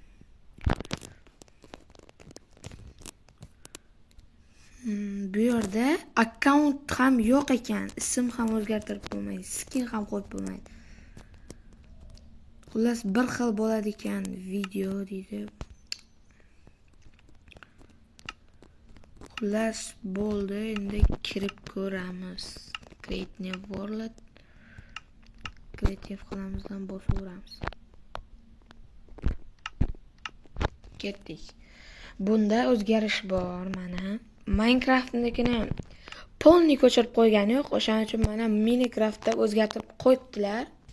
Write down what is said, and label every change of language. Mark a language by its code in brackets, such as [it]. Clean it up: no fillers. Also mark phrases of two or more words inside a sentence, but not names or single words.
[uz] Bu yerda akkaunt ham yo'q ekan, ism ham o'zgartirib bo'lmaydi, skin ham qo'yib bo'lmaydi. Xullas bir xil bo'ladi ekan video deydi. Xullas bo'ldi, endi kirib ko'ramiz. [en] Create new world. [uz] Kreativ qilamizdan bosaveramiz. Ketdik. Bunda o'zgarish bor mana. Minecraftnikini polni ko'chirib qo'ygani yo'q, o'shaning uchun mana Minecraftda o'zgartirib qo'yibdilar.